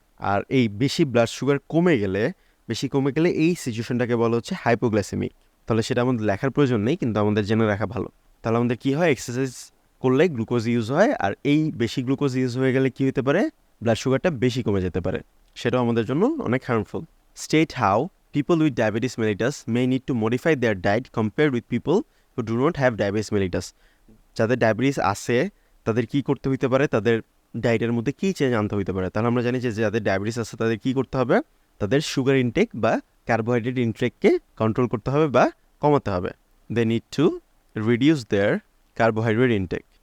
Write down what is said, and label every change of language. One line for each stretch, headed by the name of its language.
Bangla: আর এই বেশি blood sugar কমে গেলে এই সিচুয়েশনটাকে বলা হচ্ছে হাইপোগ্লাইসেমিক। তাহলে সেটা আমাদের লেখার প্রয়োজন নেই, কিন্তু আমাদের জেনে রাখা ভালো। তাহলে আমাদের কী হয়, এক্সারসাইজ করলে গ্লুকোজ ইউজ হয়, আর এই বেশি গ্লুকোজ ইউজ হয়ে গেলে কী হতে পারে, ব্লাড সুগারটা বেশি কমে যেতে পারে, সেটাও আমাদের জন্য অনেক harmful.
English: State how people with diabetes mellitus may need to modify their diet compared with people who do not have diabetes mellitus.
Bangla: যাদের ডায়াবেটিস আছে তাদের কি করতে হইতে পারে, তাদের ডায়েটের মধ্যে কী চেঞ্জ আনতে হইতে পারে। তাহলে আমরা জানি যে যাদের ডায়াবেটিস আছে তাদের কী করতে হবে, তাদের সুগার ইনটেক বা কার্বোহাইড্রেট ইনটেককে কন্ট্রোল করতে হবে বা কমাতে হবে।
English: They need to reduce their carbohydrate intake.